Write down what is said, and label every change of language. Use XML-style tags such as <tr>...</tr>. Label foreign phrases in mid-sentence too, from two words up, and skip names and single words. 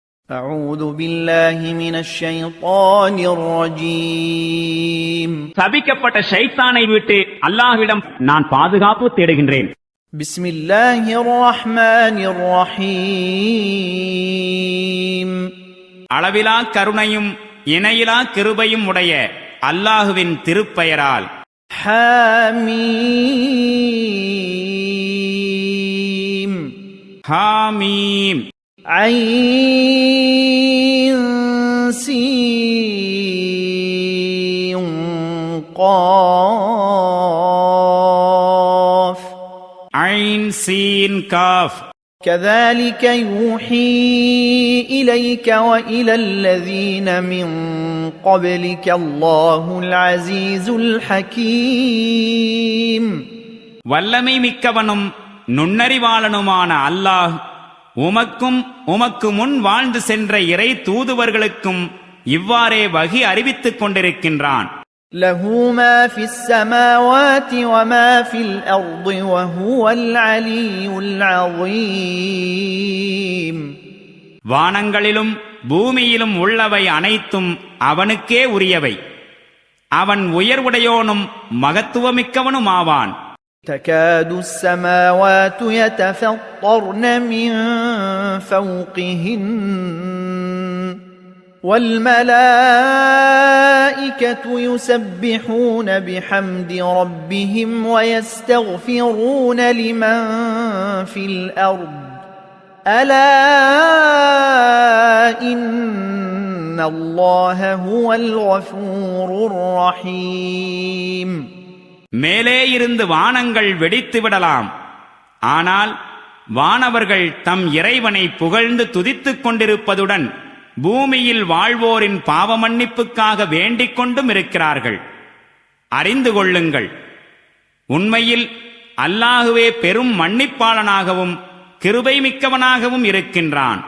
<ar>أعوذ بالله من الشيطان الرجيم</ar> <ta>சபிக்கப்பட்ட ஷைத்தானை விட்டு அல்லாஹ்விடம் நான் பாதுகாப்பு தேடுகின்றேன்.</ta> <ar>بسم الله الرحمن الرحيم</ar> <ta>அளவிலா கருணையும் இணையிலா கிருபையும் உடைய அல்லாஹுவின் திருப்பெயரால்.</ta> <ar>حميم</ar> <ta>ஹாமீம்.</ta> <ar>عين سين قاف</ar> <ta>ஐன் சீன் காஃப்.</ta> <ar>كذلك يوحي إليك وإلى الذين من قبلك الله العزيز الحكيم</ar> <ta>வல்லமை மிக்கவனும் நுண்ணறிவாளனுமான அல்லாஹ் உமக்கும் உமக்கு முன் வாழ்ந்து சென்ற இறை தூதுவர்களுக்கும் இவ்வாறே வகி அறிவித்துக் கொண்டிருக்கின்றான்.</ta> <ar>له ما في السماوات وما في الأرض وهو العلي العظيم</ar> <ta>வானங்களிலும் பூமியிலும் உள்ளவை அனைத்தும் அவனுக்கே உரியவை. அவன் உயர்வுடையோனும் மகத்துவமிக்கவனுமாவான்.</ta> <ar>تكاد السماوات يتفطرن من فوقهن والملائكة يسبحون بحمد ربهم ويستغفرون لمن في الأرض ألا إن الله هو الغفور الرحيم</ar> <ta>மேலே இருந்து வானங்கள் வெடித்து விடலாம். ஆனால் வானவர்கள் தம் இறைவனை புகழ்ந்து துதித்துக் கொண்டிருப்பதுடன் பூமியில் வாழ்வோரின் பாவ மன்னிப்புக்காக வேண்டிக் கொண்டும் இருக்கிறார்கள். அறிந்து கொள்ளுங்கள், உண்மையில் அல்லாஹுவே பெரும் மன்னிப்பாளனாகவும் கிருபை மிக்கவனாகவும் இருக்கின்றான்.</ta>